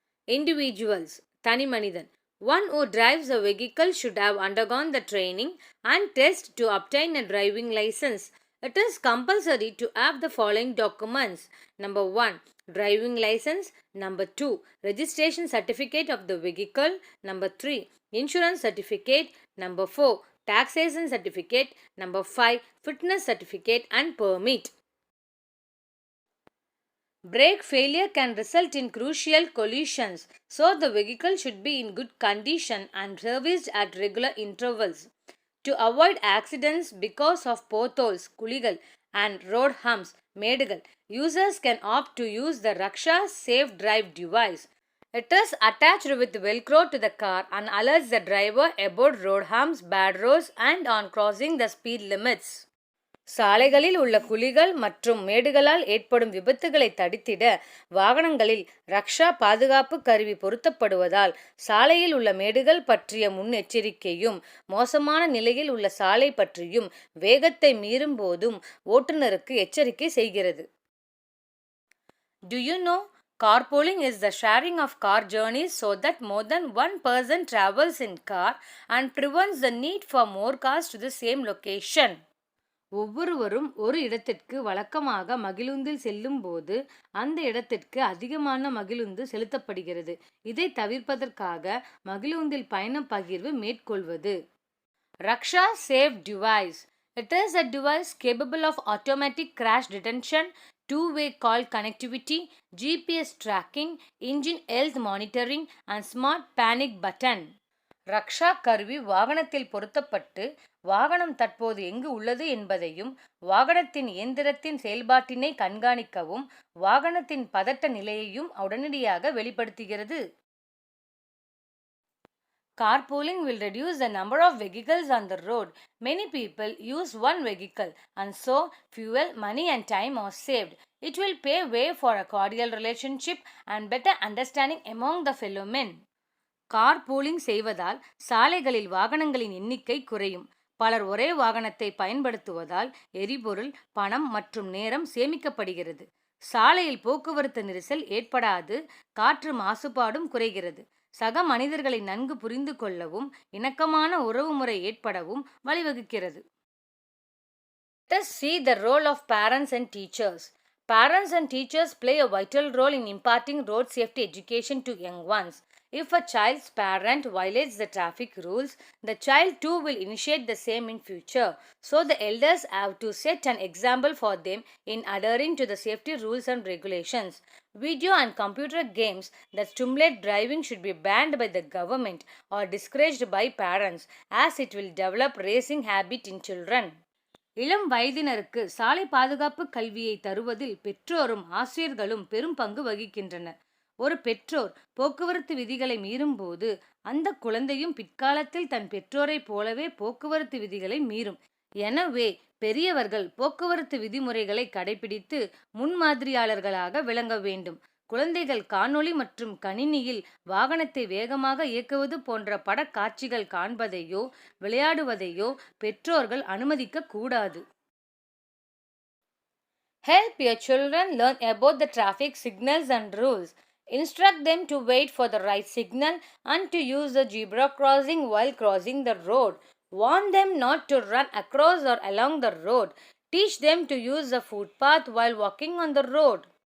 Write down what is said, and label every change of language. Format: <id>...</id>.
<ta>Individuals, தனி மனிதன்.</ta> <en>One who drives a vehicle should have undergone the training and test to obtain a driving license. It is compulsory to have the following documents. Number 1, driving license. Number 2, registration certificate of the vehicle. Number 3, insurance certificate. Number 4, taxation certificate. Number 5, fitness certificate and permit. Brake failure can result in crucial collisions, so the vehicle should be in good condition and serviced at regular intervals. To avoid accidents because of potholes, kuligal, and road humps, மேடுகள், users can opt to use the Raksha Safe Drive device. It is attached with Velcro to the car and alerts the driver about road humps, bad roads, and on crossing the speed limits.</en> <ta>சாலைகளில் உள்ள குழிகள் மற்றும் மேடுகளால் ஏற்படும் விபத்துகளை தடுத்திட வாகனங்களில் ரக்ஷா பாதுகாப்பு கருவி பொருத்தப்படுவதால் சாலையில் உள்ள மேடுகள் பற்றிய முன்னெச்சரிக்கையும் மோசமான நிலையில் உள்ள சாலை பற்றியும் வேகத்தை மீறும் போதும் ஓட்டுநருக்கு எச்சரிக்கை செய்கிறது.</ta> <en>Do you know? Carpooling is the sharing of car journeys so that more than one person travels in car and prevents the need for more cars to the same location.</en> <ta>ஒவ்வொருவரும் ஒரு இடத்திற்கு வழக்கமாக மகிழுந்தில் செல்லும் போது அந்த இடத்திற்கு அதிகமான மகிழுந்து செலுத்தப்படுகிறது. இதை தவிர்ப்பதற்காக மகிழுந்தில் பயண பகிர்வு மேற்கொள்வது.</ta> <en>Raksha Safe Device. It is a device capable of automatic crash detection, two-way call connectivity, GPS tracking, engine health monitoring and smart panic button.</en> <ta>ரக்ஷா கருவி வாகனத்தில் பொருத்தப்பட்டு வாகனம் தற்போது எங்கு உள்ளது என்பதையும் வாகனத்தின் இயந்திரத்தின் செயல்பாட்டினை கண்காணிக்கவும் வாகனத்தின் பதட்ட நிலையையும் உடனடியாக வெளிப்படுத்துகிறது.</ta> <en>Carpooling will reduce the number of vehicles on the road. Many people use one vehicle and so fuel, money and time are saved. It will pave way for a cordial relationship and better understanding among the fellow men.</en> <ta>Car pooling செய்வதால் சாலைகளில் வாகனங்களின் எண்ணிக்கை குறையும். பலர் ஒரே வாகனத்தை பயன்படுத்துவதால் எரிபொருள், பணம் மற்றும் நேரம் சேமிக்கப்படுகிறது. சாலையில் போக்குவரத்து நெரிசல் ஏற்படாது, காற்று மாசுபாடும் குறைகிறது. சக மனிதர்களை நன்கு புரிந்து கொள்ளவும் இணக்கமான உறவுமுறை ஏற்படவும் வழிவகுக்கிறது.</ta> <en>Let us see the role of parents and teachers. Parents and teachers play a vital role in imparting road safety education to young ones. If a child's parent violates the traffic rules, the child too will initiate the same in future. So the elders have to set an example for them in adhering to the safety rules and regulations. Video and computer games that stimulate driving should be banned by the government or discouraged by parents, as it will develop racing habit in children.</en> <ta>இளம் வயதினருக்கு சாலை பாதுகாப்பு கல்வியை தருவதில் பெற்றோரும் ஆசிரியர்களும் பெரும் பங்கு வகிக்கின்றனர். ஒரு பெற்றோர் போக்குவரத்து விதிகளை மீறும்போது அந்த குழந்தையும் பிற்காலத்தில் தன் பெற்றோரைப் போலவே போக்குவரத்து விதிகளை மீறும். எனவே பெரியவர்கள் போக்குவரத்து விதிமுறைகளை கடைபிடித்து முன்மாதிரியாளர்களாக விளங்க வேண்டும். குழந்தைகள் காணொளி மற்றும் கணினியில் வாகனத்தை வேகமாக இயக்குவது போன்ற படக்காட்சிகள் காண்பதையோ விளையாடுவதையோ பெற்றோர்கள் அனுமதிக்க கூடாது.</ta> <en>Help your children learn about the traffic signals and rules. Instruct them to wait for the right signal and to use the zebra crossing while crossing the road. Warn them not to run across or along the road. Teach them to use the footpath while walking on the road.</en>